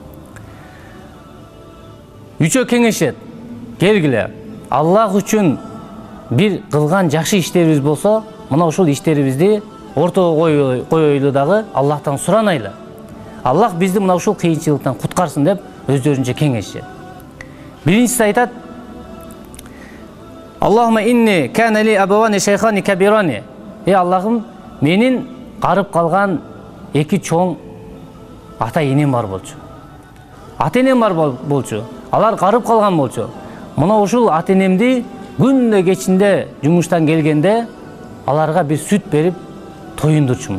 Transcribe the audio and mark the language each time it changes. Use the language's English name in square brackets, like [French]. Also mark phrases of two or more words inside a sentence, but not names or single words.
[Kyrgyz] Үчөө кеңешет, келгиле, Аллах үчүн бир кылган жакшы иштерибиз болсо, мына ушул иштерибизди ортого коелу дагы Аллахтан суранайлы. Аллах бизди мына ушул кыйынчылыктан куткарсын деп өздөрүнчө кеңешет. Биринчиси айтат: [Arabic] اللهم إني كان لي أبوان شيخان كبيران. [Kyrgyz] Аллахым, менин карып калган эки чоң ата-энем бар болчу. Ата-энем бар болчу. Алар карып калган болчу. Мына ушул ата-энемди күндө кечинде жумуштан келгенде аларга бир сүт берип тоюндурчумун.